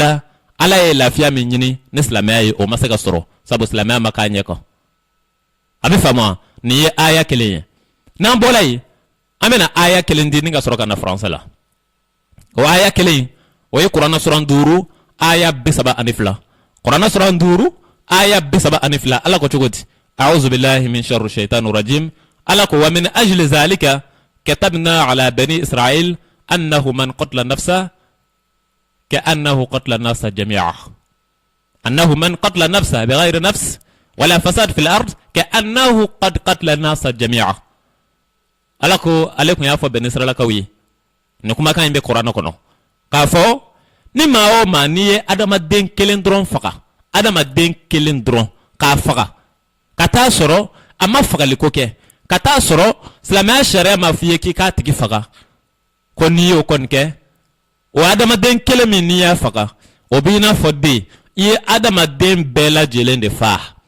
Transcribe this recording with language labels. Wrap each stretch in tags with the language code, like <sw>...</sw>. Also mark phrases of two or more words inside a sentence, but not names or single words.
<bm>la ala ye lafiya min ɲini ni silamɛya ye o ma se ka sɔrɔ sabu silamɛya ma k'a ɲɛ kan a bɛ faamu wa nin ye aya kelen ye n'an bɔra yen an bɛna aya kelen di ni ka sɔrɔ ka na faransɛ la o aya kelen o ye kuranɛ suran 5 aya 32 kuranɛ suran 5 aya 32 ala ko cogo di</bm> <ar>أعوذ بالله من شر الشيطان الرجيم</ar> <bm>ala ko</bm> <ar>ومن أجل ذلك كتبنا على بني إسرائيل أنه من قتل نفسا كأنه قتل الناس جميعا أنه من قتل نفسه بغير نفس ولا فساد في الأرض كأنه قد قتل الناس جميعا</ar> <bm>alako alekun y'a fɔ bɛn nisiralakaw ye nin kumakan in bɛ kuranɛ kɔnɔ k'a fɔ ni maa o maa n'i ye adamaden kelen dɔrɔn faga adamaden kelen dɔrɔn k'a faga ka taa sɔrɔ a ma fagaliko kɛ ka taa sɔrɔ silamɛya sariya ma f'i ye k'i k'a tigi faga ko n'i y'o kɔni kɛ o adamaden kelen min n'i y'a faga o b'i n'a fɔ den i ye adamaden bɛɛ lajɛlen de faa</bm>